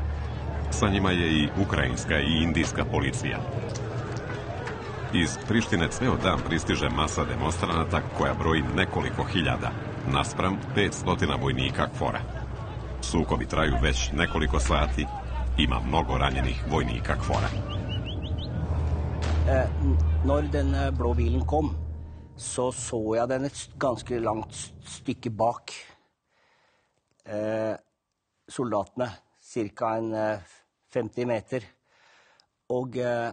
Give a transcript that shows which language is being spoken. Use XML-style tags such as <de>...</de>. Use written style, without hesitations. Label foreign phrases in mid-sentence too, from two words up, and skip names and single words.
<sr>Sa njima je i ukrajinska i indijska policija. Iz Prištine ceo dan pristiže masa demonstranata koja broji nekoliko hiljada, naspram 500 vojnika KFOR-a. Sukobi traju već nekoliko sati, ima mnogo ranjenih vojnika KFOR-a.</sr> <no>Når den blå bilen kom, så jeg den et ganske langt stykke bak soldatene, cirka en 50 meter.</no>